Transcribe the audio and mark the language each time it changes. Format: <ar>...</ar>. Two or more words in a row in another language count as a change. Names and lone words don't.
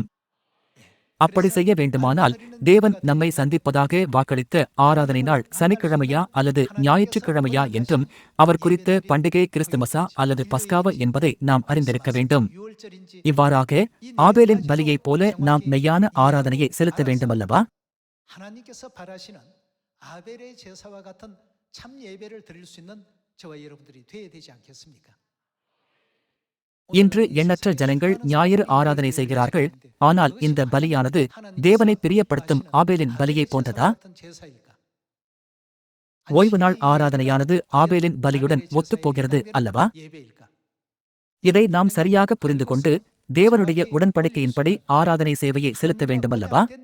<ta>அப்படி செய்ய வேண்டுமானால் தேவன் நம்மை சந்திப்பதாக வாக்களித்த ஆராதனை நாள் சனிக்கிழமையா அல்லது ஞாயிற்றுக்கிழமையா என்றும், அவர் குறித்த பண்டிகை கிறிஸ்துமஸா அல்லது பஸ்காவா என்பதை நாம் அறிந்திருக்க வேண்டும். இவ்வாறாக ஆபேலின் பலியைப் போல நாம் மெய்யான ஆராதனையை செலுத்த வேண்டுமல்லவா?</ta> <ko>하나님께서 바라시는 아벨의 제사와 같은 참 예배를 드릴 수 있는 저와 여러분들이 되어야 되지 않겠습니까?</ko> <ta>இன்று எண்ணற்ற ஜனங்கள் ஞாயிறு ஆராதனை செய்கிறார்கள். ஆனால் இந்த பலியானது தேவனை பிரியப்படுத்தும் ஆபேலின் பலியை போன்றதா? ஓய்வு நாள் ஆராதனையானது ஆபேலின் பலியுடன் ஒத்துப்போகிறது அல்லவா? இதை நாம் சரியாக புரிந்து கொண்டு தேவனுடைய உடன்படிக்கையின்படி ஆராதனை சேவையை செலுத்த வேண்டுமல்லவா?</ta>